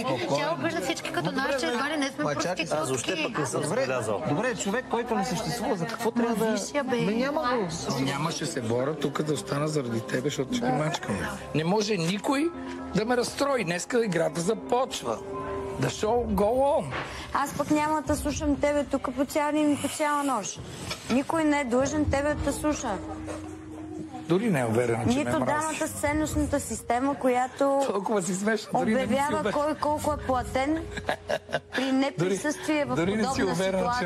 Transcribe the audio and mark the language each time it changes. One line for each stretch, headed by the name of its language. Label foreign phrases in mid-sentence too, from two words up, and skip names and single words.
Bulgarian: Тя обижда всички като нас, че едва ли не сме проститутки. Аз въобще пък не съм забелязал. Добре, човек, който не съществува, за какво трябва да... Нямаше се боря тук да остана заради тебе, защото ще ги мачкам. Не може никой да ме разстрои. Днеска играта започва.
English: The show go on.
Bulgarian: Аз пък няма да слушам тебе тук по цял ден и по цяла нощ. Никой не е длъжен тебе да слуша. Дори не е уверена, че нито дамата с ценностната система, която обявява кой колко е платен при неприсъствие в подобна ситуация.